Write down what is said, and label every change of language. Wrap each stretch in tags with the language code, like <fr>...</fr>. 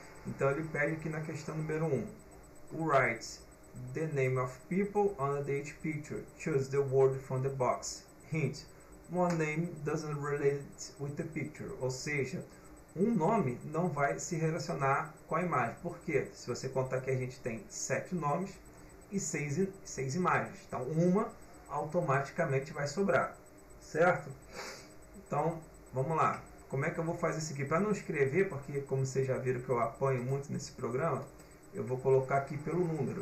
<pt>Então ele pede aqui na questão número 1,</pt> <en>who writes the name of people on the each picture? Choose the word from the box. Hint, one name doesn't relate with the picture.</en> <pt>Ou seja, um nome não vai se relacionar com a imagem. Por quê? Se você contar que a gente tem 7 nomes e 6 imagens. Então uma automaticamente vai sobrar, certo? Então vamos lá. Como é que eu vou fazer isso aqui? Para não escrever, porque como vocês já viram que eu apanho muito nesse programa, eu vou colocar aqui pelo número.</pt>